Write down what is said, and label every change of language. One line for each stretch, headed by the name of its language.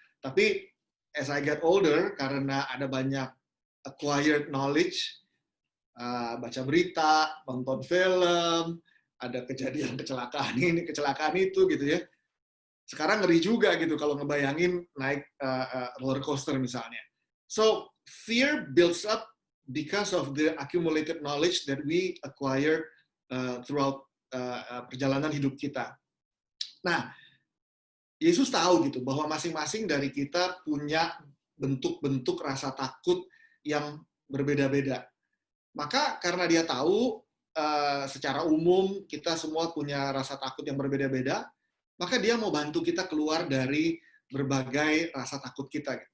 Indonesian: Tapi
English: as I get older,
Indonesian: karena ada banyak
English: acquired knowledge,
Indonesian: baca berita, nonton film, ada kejadian kecelakaan ini, kecelakaan itu gitu ya. Sekarang ngeri juga gitu kalau ngebayangin naik roller coaster misalnya.
English: So fear builds up because of the accumulated knowledge that we acquire throughout
Indonesian: perjalanan hidup kita. Nah, Yesus tahu gitu bahwa masing-masing dari kita punya bentuk-bentuk rasa takut yang berbeda-beda. Maka karena dia tahu secara umum kita semua punya rasa takut yang berbeda-beda, maka dia mau bantu kita keluar dari berbagai rasa takut kita.